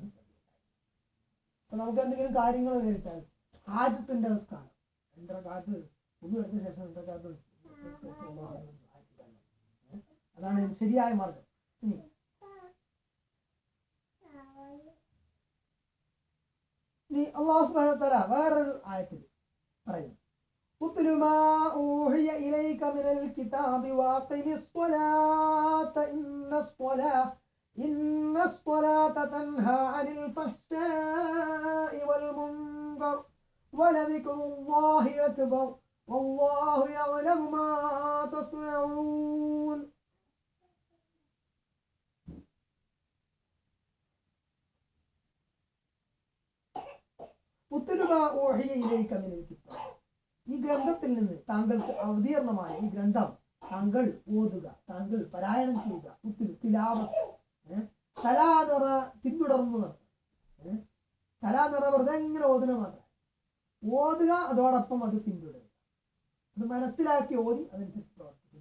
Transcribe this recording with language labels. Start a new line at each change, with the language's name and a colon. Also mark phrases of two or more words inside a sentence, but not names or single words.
Malayalam: അപ്പൊ നമുക്ക് എന്തെങ്കിലും കാര്യങ്ങൾ നേരിട്ടാൽ ഹാജത്തിന്റെ നിസ്കാരം 2 റക്അത്ത് എടുത്ത ശേഷം 2 റക്അത്ത് അതാണ് ശരിയായ മാർഗം. ഇനി അല്ലാഹു
Arabic: سبحانه وتعالى
Malayalam: വേറൊരു ആയത്തിൽ പറയുന്നു,
Arabic: اتل ما أوحي إليك من الكتاب وأقم الصلاة إن الصلاة تنهى عن الفحشاء والمنكر ولذكر الله أكبر والله يعلم ما تصنعون. اتل ما أوحي إليك من الكتاب.
Malayalam: ഈ ഗ്രന്ഥത്തിൽ നിന്ന് താങ്കൾക്ക് അവതീർണമായ ഈ ഗ്രന്ഥം താങ്കൾ ഓതുക, താങ്കൾ പാരായണം ചെയ്യുക. തിലാവത്ത്, കലാനിറ പിന്തുടർന്നു നടത്തുക. കലാനിറ വെറുതെ എങ്ങനെ ഓതുക മാത്രം ഓതുക, അതോടൊപ്പം അത് പിന്തുടരുക, അത് മനസ്സിലാക്കി ഓതി അതനുസരിച്ച് പ്രവർത്തിക്കുക.